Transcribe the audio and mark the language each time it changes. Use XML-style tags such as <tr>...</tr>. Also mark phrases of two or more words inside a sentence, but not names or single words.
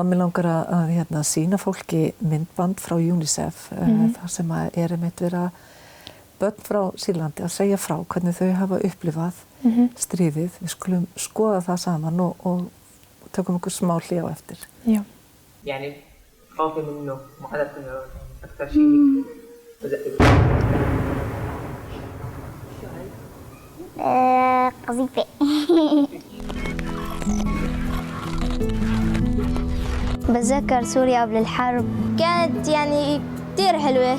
<is>Mér langar að sýna fólki myndband frá UNICEF þar sem er einmitt vera börn frá Sýrlandi að segja frá hvernig þau hafa upplifað stríðið. Við skulum skoða það saman og tökum okkur smá hlé á eftir. Já.</is> <ar>يعني خوفي منه ما حدا أكثر شيء قذيفة بتذكر سوريا قبل الحرب كانت يعني كتير حلوة</ar>